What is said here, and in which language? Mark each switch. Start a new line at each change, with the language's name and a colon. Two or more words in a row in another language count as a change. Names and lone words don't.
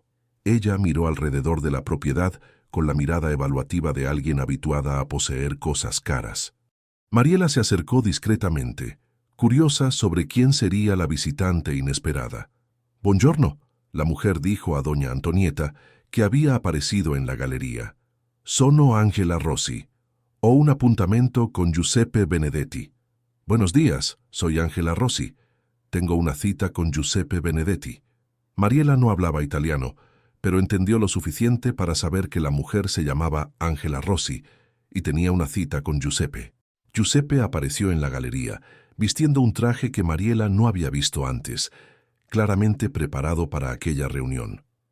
Spanish: Ella miró alrededor de la propiedad con la mirada evaluativa de alguien habituada a poseer cosas caras. Mariela se acercó discretamente, curiosa sobre quién sería la visitante inesperada. «Buongiorno», la mujer dijo a doña Antonieta, que había aparecido en la galería.
Italian: «Sono Angela Rossi. Ho un appuntamento con Giuseppe Benedetti».
Spanish: «Buenos días, soy Angela Rossi. Tengo una cita con Giuseppe Benedetti». Mariela no hablaba italiano, pero entendió lo suficiente para saber que la mujer se llamaba Angela Rossi y tenía una cita con Giuseppe. Giuseppe apareció en la galería, vistiendo un traje que Mariela no había visto antes, claramente preparado para aquella reunión.